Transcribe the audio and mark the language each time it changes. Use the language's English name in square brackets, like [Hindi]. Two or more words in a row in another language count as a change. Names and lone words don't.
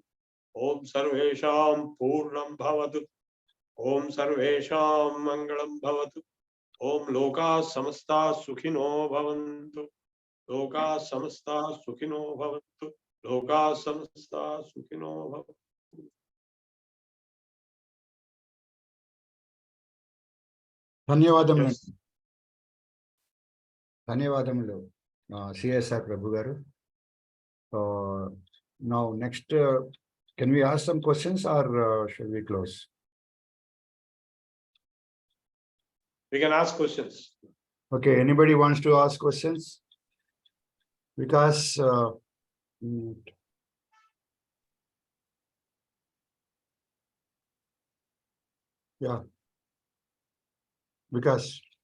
[Sanskrit] ॐ सर्वेषां पूर्णं भवतु. ॐ सर्वेषां मङ्गलं भवतु. ॐ लोक समस्त सुखिनो भवन्तु. लोक समस्त सुखिनो भवन्तु. लोक समस्त सुखिनो भवन्तु. [Telugu] ధన్యవాదములు. [English] Yes. [Telugu] ధన్యవాదములు CSR Prabhu garu. [English] Now next, can we ask some questions or shall we close? We can ask questions. Okay, anybody wants to ask questions? Because yeah, because